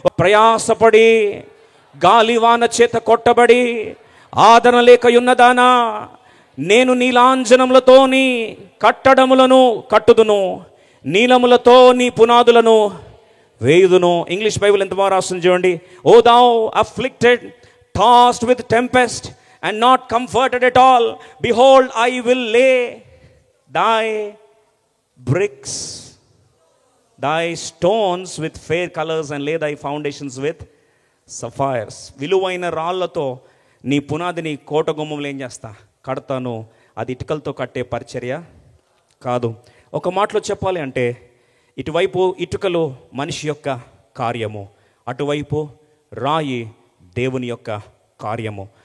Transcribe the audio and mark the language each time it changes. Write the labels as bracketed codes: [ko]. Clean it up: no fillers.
[te] ప్రయాసపడి గాలివాన చేత కొట్టబడి ఆదరణ లేక యున్నదానా, నేను నీలాంజనములతో నీ కట్టడములను కట్టుదును, నీలములతో నీ పునాదులను వేయుదును. ఇంగ్లీష్ బైబిల్ ఎంత బాగా రాస్తుంది చూడండి. [en] O thou afflicted, tossed with tempest and not comforted at all, behold I will lay thy bricks, thy stones with fair colors and lay thy foundations with sapphires. [te] విలువైన రాళ్లతో నీ పునాదిని కోట గుమ్మములు ఏం చేస్తా? కడతాను. అది ఇటుకలతో కట్టే పరిచర్య కాదు. ఒక మాటలో చెప్పాలి అంటే ఇటువైపు ఇటుకలు మనిషి యొక్క కార్యము, అటువైపు రాయి దేవుని యొక్క కార్యము.